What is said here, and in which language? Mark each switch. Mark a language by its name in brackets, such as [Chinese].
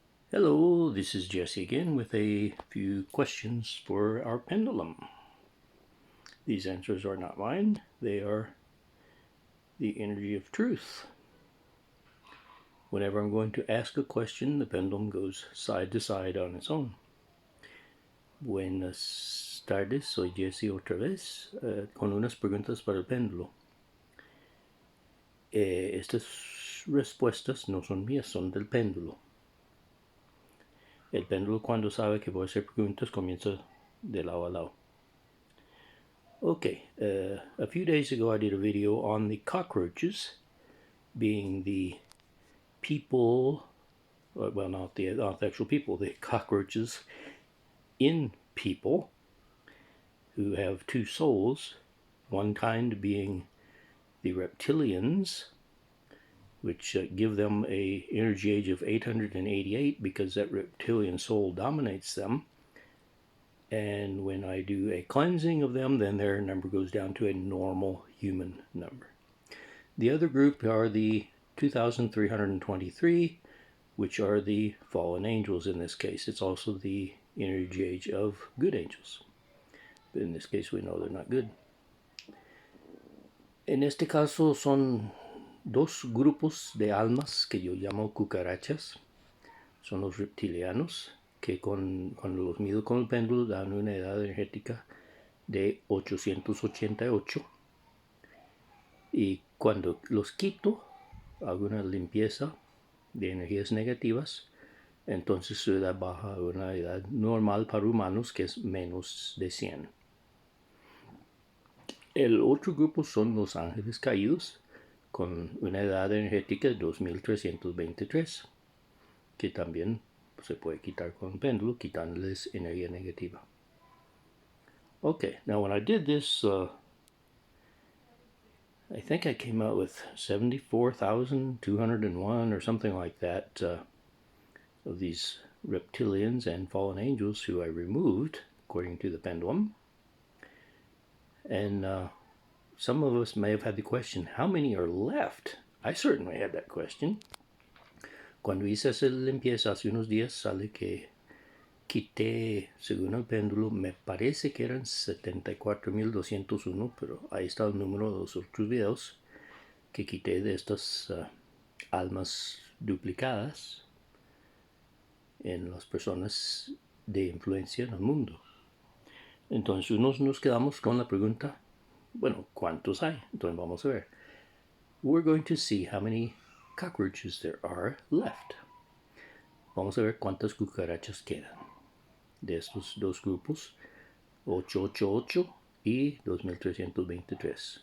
[English] Hello, this is Jesse again with a few questions for our pendulum. These answers are not mine, they are the energy of truth. Whenever I'm going to ask a question, the pendulum goes side to side on its own. [Spanish] Buenas tardes, soy Jesse otra vez con unas preguntas para el péndulo. Estas respuestas no son mías, son del péndulo. El péndulo, cuando sabe que voy a hacer preguntas, comienza de lado a lado. [English] Okay, a few days ago I did a video on the cockroaches being the people, well, not the actual people, the cockroaches in people who have two souls, one kind being the reptilians, which give them a energy age of 888 because that reptilian soul dominates them. And when I do a cleansing of them, then their number goes down to a normal human number. The other group are the 2,323, which are the fallen angels in this case. It's also the energy age of good angels. But in this case, we know they're not good. [Spanish] En este caso son dos grupos de almas que yo llamo cucarachas. Son los reptilianos, que cuando los mido con el péndulo dan una edad energética de 888. Y cuando los quito, hago una limpieza de energías negativas, entonces su edad baja a una edad normal para humanos que es menos de 100. El otro grupo son los ángeles caídos, con una edad energética de 2323, que también se puede quitar con el péndulo, quitándoles energía negativa. [English] Okay, now when I did this, I think I came out with 74,201 or something like that of these reptilians and fallen angels who I removed, according to the pendulum. And some of us may have had the question, how many are left? I certainly had that question. [Spanish] Cuando hice esa limpieza hace unos días, sale que quité, según el péndulo, me parece que eran 74,201, pero ahí está el número de los otros videos que quité de estas almas duplicadas en las personas de influencia en el mundo. Entonces nos quedamos con la pregunta, bueno, ¿cuántos hay? Entonces vamos a ver. [English] We're going to see how many cockroaches there are left. [Spanish] Vamos a ver cuántas cucarachas quedan de estos dos grupos, 888 y 2323.